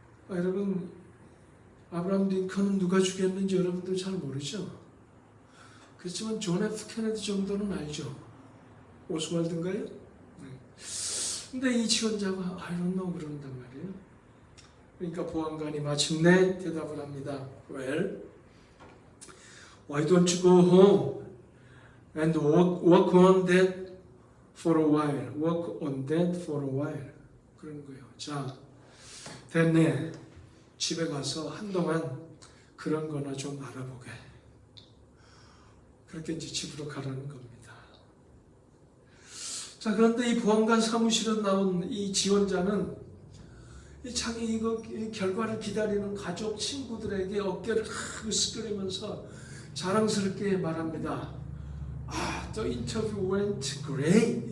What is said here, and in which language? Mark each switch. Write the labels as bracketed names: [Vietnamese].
[Korean] 여러분, 아브라함 링컨은 누가 죽였는지 여러분들 잘 모르죠? 그렇지만 존 F 케네디 정도는 알죠? 오스왈드인가요? 근데 이 지원자가 I don't know 그런단 말이에요. 그러니까 보안관이 마침내 대답을 합니다. [English] Well, why don't you go home and work on that for a while? Work on that for a while. 그런 거예요. 자, 됐네. [Korean] 집에 가서 한동안 그런 거나 좀 알아보게. 그렇게 이제 집으로 가라는 겁니다. 자, 그런데 이 보안관 사무실에 나온 이 지원자는 자기 이 결과를 기다리는 가족, 친구들에게 어깨를 으쓱거리면서 자랑스럽게 말합니다. [English] The interview went great.